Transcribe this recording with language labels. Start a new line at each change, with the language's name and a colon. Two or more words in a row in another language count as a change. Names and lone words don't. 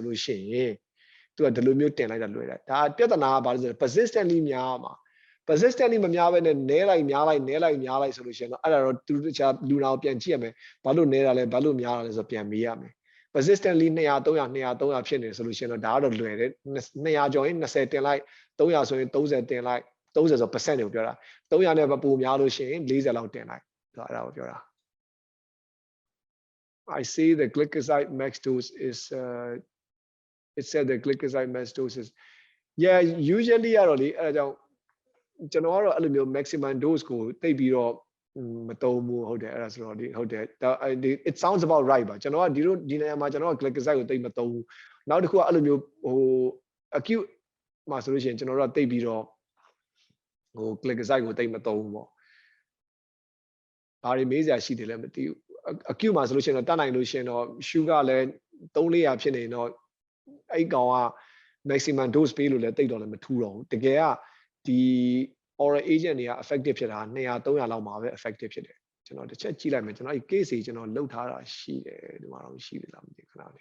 Burmese: လို့ရှိရင်သူကဒီလိုမျိုးတင်လိုက်တာလွယ်တယ်ဒါပြဿနာကဘာလဲဆိုတော့ persistently များမှာ persistently မများဘဲနဲ့နည်းလိုက်များလိုက်နည်းလိုက်များလိုက်ဆိုလို့ရှိရင်တော့အဲ့ဒါတော့သူတို့တခြားလူနာကိုပြန်ကြည့်ရမယ်ဘာလို့နည်းတာလဲဘာလို့များတာလဲဆိုတော့ပြန်မေးရမယ် persistently 200 300 200 300ဖြစ်နေဆိုလို့ရှိရင်တော့ဒါကတော့လွယ်တယ်200ကျော်ရင်20တင်လိုက်300ဆိုရင်30တင်လိုက်30ဆို percent ကိုပြောတာ300နဲ့ပိုများလို့ရှိရင်40လောက်တင်လိုက်ဆိုတော့အဲ့ဒါကိုပြောတာ
English: I see the glycoside max dose is it said the glycoside max dose is yeah usually
Burmese: ကတော့လေအဲ့ဒါကြောင့်ကျွန်တော်ကတော့အဲ့လိုမျိုး
English: maximum dose
Burmese: ကိုတိတ်ပြီးတော့မသုံးဘူးဟုတ်တယ်အဲ့ဒါ ဆိုတော့ဒီဟုတ်တယ်
English: it sounds about right
Burmese: ပါကျွန်တော်ကဒီနေရာမှာကျွန်တော်က glycoside ကိုတိတ်မသုံးဘူးနောက်တစ်ခုကအဲ့လိုမျိုးဟို acute မှာဆိုလို့ ရှိရင်ကျွန်တော်တို့ကတိတ်ပြီးတော့ဟို glycoside ကိုတိတ်မသုံးဘူးပေါ့ဘာတွေမေးစရာရှိတယ်လဲမသိဘူးacute မှာဆိုလို့ရှိရင်တော့တတ်နိုင်လို့ရှိရင်တော့ sugar လည်း300ဖြစ်နေတော့အဲ့ကောင်က
English: maximum dose
Burmese: ပေးလို့လည်းတိတ်တော့လည်းမထူးတော့ဘူးတကယ်ကဒီ
English: oral agent
Burmese: တွေက effective ဖြစ်တာ200 300လောက်မှာပဲ effective ဖြစ်တယ်ကျွန်တော်တစ်ချက်ကြည့်လိုက်မယ်ကျွန်တော်အဲ့ case ကြီးကျွန်တော်လုတ်ထားတာရှိတယ်ဒီမှာတော့ရှိပြီလားမသိခဏလေး